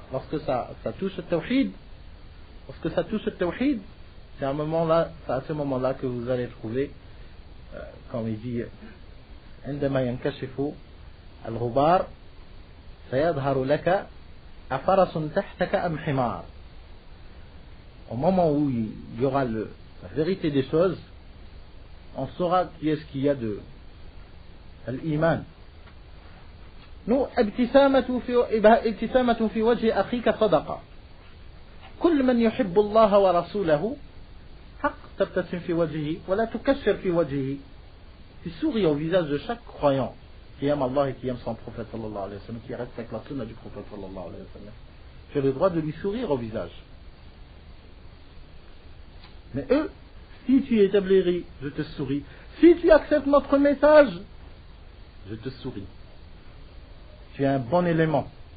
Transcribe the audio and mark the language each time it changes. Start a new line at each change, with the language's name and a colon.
French: Lorsque ça touche le tawhid, c'est à ce moment-là que vous allez trouver, comme il dit,
Arabic: عندما ينكشف الغبار سيظهر لك أفرس تحتك أم حمار.
French: Au moment où il y aura la vérité des choses, on saura qui est-ce qu'il y a de l'iman. Nous,
Arabic: ابتسامة في وجه أخيك صدقة. كل من يحب الله ورسوله حق تبتسم في وجهه ولا تكشر في وجهه.
French: Tu souris au visage de chaque croyant qui aime Allah et qui aime son prophète sallallahu alayhi wa sallam, qui respecte la sunna du prophète sallallahu alayhi wa sallam. Tu as le droit de lui sourire au visage. Mais eux, si tu es tablighi, je te souris. Si tu acceptes notre message, je te souris. Tu es un bon élément.